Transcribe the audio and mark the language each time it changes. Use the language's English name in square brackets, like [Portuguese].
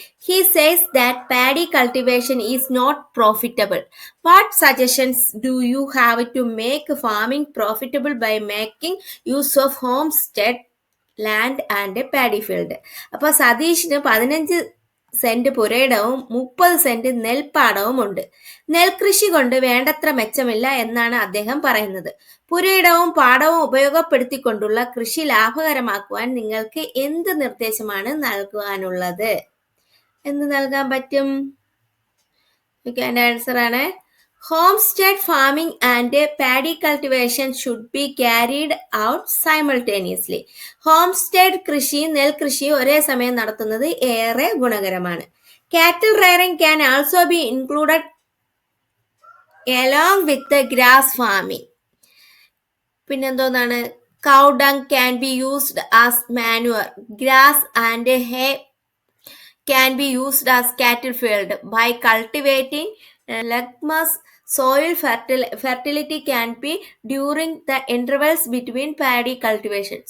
[English] He says that paddy cultivation is not profitable. What suggestions do you have to make farming profitable by making use of homestead land and paddy field? [Malayalam] അപ്പോൾ സതീഷിന് 15 saint പുരയിടവും 30 saint നെൽപ്പാടവും ഉണ്ട്. നെൽകൃഷി കൊണ്ട് വേണ്ടത്ര മെച്ചമില്ല എന്നാണ് അദ്ദേഹം പറയുന്നത്. പുരയിടവും പാടവും ഉപയോഗപ്പെടുത്തിക്കൊണ്ടുള്ള കൃഷി ലാഭകരമാക്കുവാൻ നിങ്ങൾക്ക് എന്ത് നിർദ്ദേശമാണ് നൽകുവാനുള്ളത്? എന്ത് നൽകാൻ പറ്റും? അതിന്റെ ആൻസർ ആണ് [English] homestead farming and paddy cultivation should be carried out simultaneously. [Malayalam] Homestead കൃഷിയും നെൽകൃഷിയും ഒരേ സമയം നടത്തുന്നത് ഏറെ ഗുണകരമാണ്. [English] Cattle rearing can also be included along with the grass farming. [Malayalam] പിന്നെന്തോന്നാണ്? [English] cow dung can be used as manure. Grass and hay can be used as cattle feed. By cultivating legumes, soil fertility can be during the intervals between paddy cultivation.